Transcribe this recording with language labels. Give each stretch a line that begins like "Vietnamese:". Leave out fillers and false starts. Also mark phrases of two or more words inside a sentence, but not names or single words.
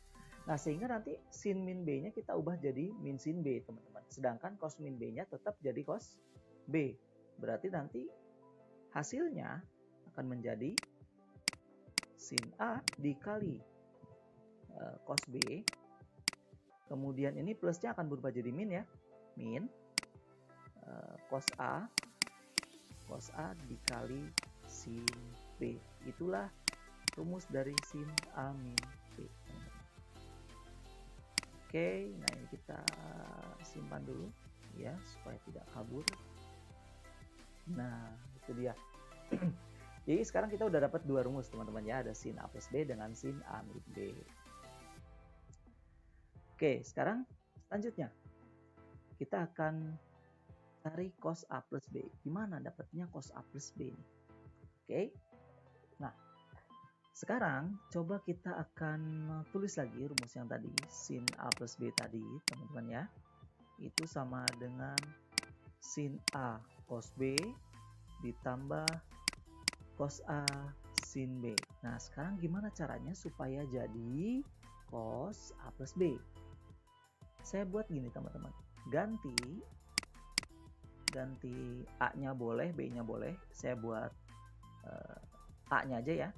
Indonesian: Nah, sehingga nanti sin min B-nya kita ubah jadi min sin B, teman-teman. Sedangkan cos min B-nya tetap jadi cos B. Berarti nanti hasilnya akan menjadi sin A dikali cos B. Kemudian ini plusnya akan berubah jadi min ya. Min cos A dikali sin B. Itulah rumus dari sin A min B. Oke, nah ini kita simpan dulu ya supaya tidak kabur. Nah, itu dia. Jadi sekarang kita udah dapat dua rumus, teman-teman ya, ada sin A plus B dengan sin A min B. Oke, sekarang selanjutnya kita akan cari cos A plus B. Gimana dapatnya cos A plus B ini? Oke. Nah, sekarang coba kita akan tulis lagi rumus yang tadi, sin A plus B tadi, teman-teman ya. Itu sama dengan sin A cos B ditambah cos A sin B. Nah, sekarang gimana caranya supaya jadi cos A plus B? Saya buat gini, teman-teman. Ganti A-nya boleh, B-nya boleh. Saya buat A-nya aja ya.